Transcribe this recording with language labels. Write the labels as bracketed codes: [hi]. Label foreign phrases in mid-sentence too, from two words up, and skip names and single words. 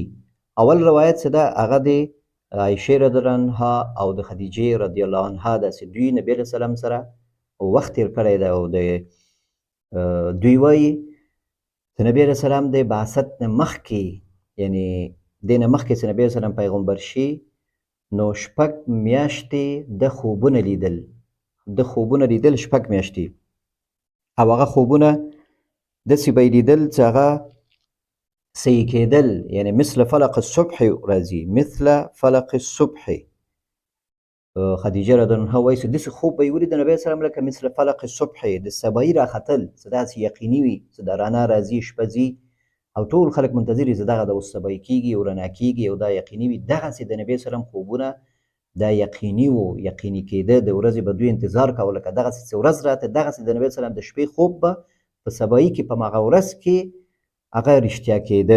[ps] اول روایت چې ده هغه د عایشې [ar] رضی الله عنها [ps] او د خدیجې [ar] رضی الله عنها [ps] ده چې دوی نبي [ar] علیه السلام [ps] سره وخت تېر کړی ده او دوی وایي چې نبي [ar] علیه السلام [ps] د بعثت نه مخکې، یعنې دې نه مخکې چې نبي [ar] علیه السلام [ps] پیغمبر شي نو 6 میاشتې د خوبونه لیدل، شپږ میاشتې. او هغه خوبونه داسې به یې لیدل چې هغه صحیح کېدل، یعنې [ar] مثل فلق الصبح [ps] راځي، [ar] مثل فلق الصبح. [ps] خدیجه [ar] رضی الله عنها [ps] وایي چې داسې خوب به یې ولید د نبي [ar] علیه السلام [ps] لکه [ar] مثل فلق الصبح، [ps] د سبایي راختل، چې داسې یقیني وي چې دا رڼا راځي، شپه ځي او ټول خلک منتظر وي چې دغه د اوس سبایي کېږي او رڼا کېږي او دا یقیني وي. دغسې د نبي [ar] علیه السلام [ps] خوبونه دا یقیني وو، یقیني کېده. د ورځې به دوی انتظار کوه لکه دغسې چې ورځ راته، دغسې د نبي [ar] علیه السلام [ps] د شپې خوب به په سبایي کې په هماغه ورځ کې هغه رښتیا کېده.